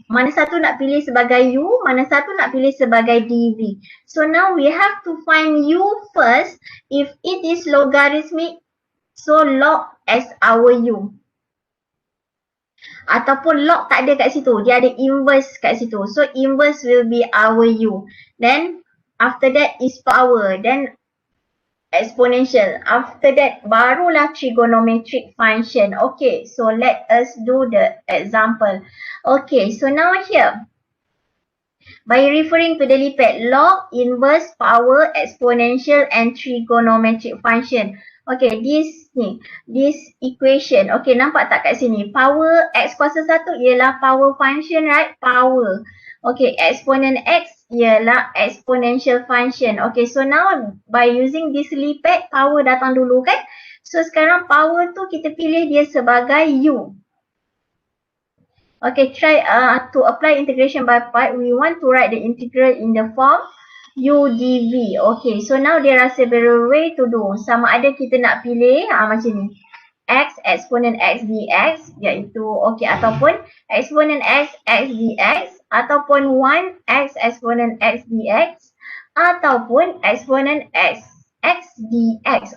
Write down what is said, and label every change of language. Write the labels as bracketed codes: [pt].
[ms] Mana satu nak pilih sebagai u, mana satu nak pilih sebagai dv. [en] So now we have to find u first. If it is logarithmic, so log as our u. [ms] Ataupun log tak ada kat situ, dia ada inverse kat situ. [en] So inverse will be our u. Then after that is power. Then exponential. After that, barulah trigonometric function. Okay, so let us do the example. Okay, so now here, by referring to the lipat, log, inverse, power, exponential and trigonometric function. Okay, this equation. [ms] Okay, nampak tak kat sini? Power x kuasa 1 ialah power function, right? Power. Okay, exponent x ialah exponential function. Okay, so now [en] by using this [ms] lipat, power datang dulu kan? So sekarang power tu kita pilih dia sebagai u. [en] Okay, try to apply integration by part. We want to write the integral in the form u dv. Okay, so now there are several way to do. [ms] Sama ada kita nak pilih macam ni, x exponent x dx, iaitu okay, ataupun exponent x dx, ataupun 1 x exponent x dx, ataupun exponent x dx.